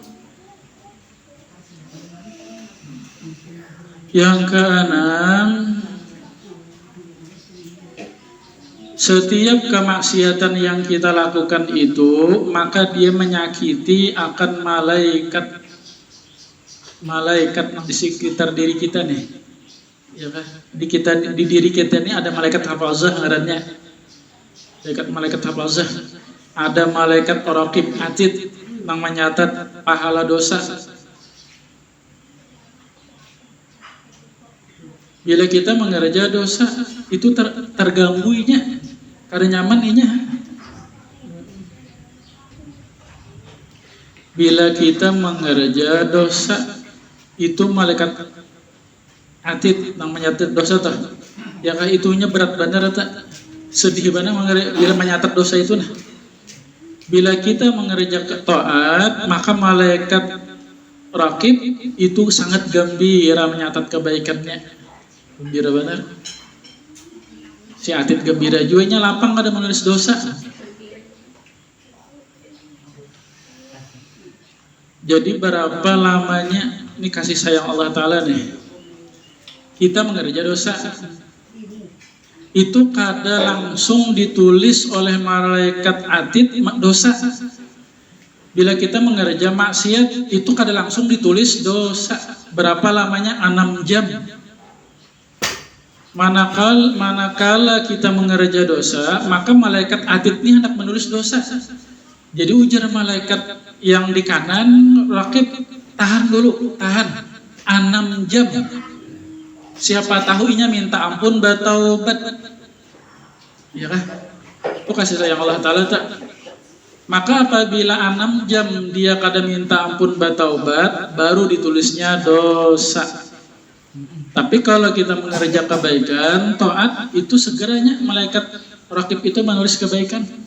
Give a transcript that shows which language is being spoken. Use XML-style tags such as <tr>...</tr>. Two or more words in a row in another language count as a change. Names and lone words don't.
<id>Yang keenam, setiap kemaksiatan yang kita lakukan itu maka dia menyakiti akan malaikat di sekitar diri kita nih, ya kan?</id> <bjn>Di diri kita ini ada malaikat hafazah ngarannya.</bjn> <id>Malaikat hafazah, ada malaikat raqib atid yang menyatat pahala dosa.</id> <bjn>Bila kita mengerja dosa itu tergangguinya, karena nyaman inya. Bila kita mengerja dosa itu malaikat atid yang menyatat dosa tuh, ya kah itunya berat benar tak?</bjn> <id>Sedih banget bila menyatat dosa itu nah. Bila kita mengerjakan taat, maka malaikat raqib itu sangat gembira menyatat kebaikannya. Gembira benar.</id> <bjn>Si atid gembira juga lapang kada menulis dosa. Jadi berapa lamanya ini kasih sayang Allah Ta'ala nih, kita mengerja dosa itu kada langsung ditulis oleh malaikat atid dosa. Bila kita mengerja maksiat itu kada langsung ditulis dosa.</bjn> <id>Berapa lamanya? 6 jam. Manakala kita mengerja dosa, maka malaikat atid ini hendak menulis dosa. Jadi ujar malaikat yang di kanan, rakib, tahan dulu, tahan 6 jam.</id> <bjn>Siapa tahu inya minta ampun bertaubat.</bjn> <id>Ya kan?</id> <bjn>Itu kasih sayang Allah Ta'ala tak? Maka apabila 6 jam dia kada minta ampun bertaubat, baru ditulisnya dosa.</bjn> <id>Tapi kalau kita mengerja kebaikan, taat, itu segeranya malaikat rakib itu menulis kebaikan.</id>